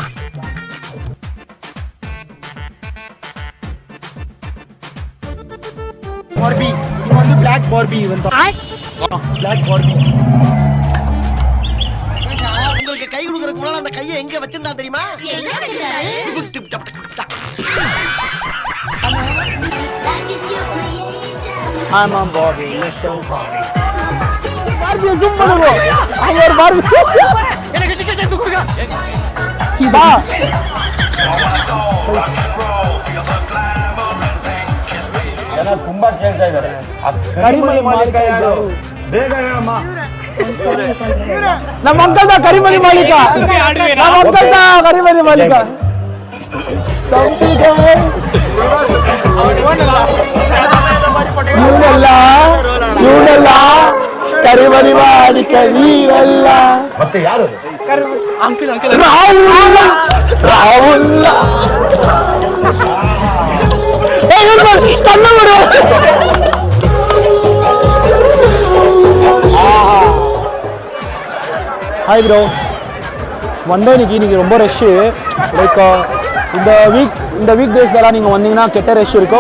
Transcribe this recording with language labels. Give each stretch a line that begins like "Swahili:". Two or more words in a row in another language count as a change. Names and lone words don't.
Tamil: பார்பி, இது வந்து பிளாக் பார்பி வந்து. பிளாக் பார்பி. உங்களுக்கு கை கொடுக்கறதுக்கு முன்னால அந்த கையை எங்க வச்சிருந்தா தெரியுமா?
English: I'm on Barbie. Let's go Barbie.
Tamil: Barbie zoom பண்ணுங்க. அங்க ஒரு Barbie. எனக்கு டிக்கெட் எடுத்து கொடுங்க. பா.
Kannada: ஏன்னா ತುಂಬಾ ಕೇಳ್ತಾ ಇದ್ದಾರೆ. ಕರಿಮಣಿ ಮಾಲೀಕ ಯಾರು? ಬೇಗ ಹೇಳಮ್ಮ. ನಮ್ಮ ಅಂಕಲ್ ದ ಕರಿಮಣಿ ಮಾಲೀಕ. ನಮ್ಮ ಅಂಕಲ್ ದ ಕರಿಮಣಿ ಮಾಲೀಕ. ಸಂಪಿಗೆ. ಇವನೆಲ್ಲ ಕರಿಮಣಿ ಮಾಲೀಕ ನೀರಲ್ಲ. ಮತ್ತೆ ಯಾರು? ರಾಹುಲ್.
Tamil: கண்ண விடு.
English: hi bro. one day
Tamil: இன்னைக்கு ரொம்ப ரஷ்ஷு. லைக் இந்த வீக் டேஸ்லாம் நீங்கள் வந்தீங்கன்னா கெட்ட ரஷ் இருக்கும்.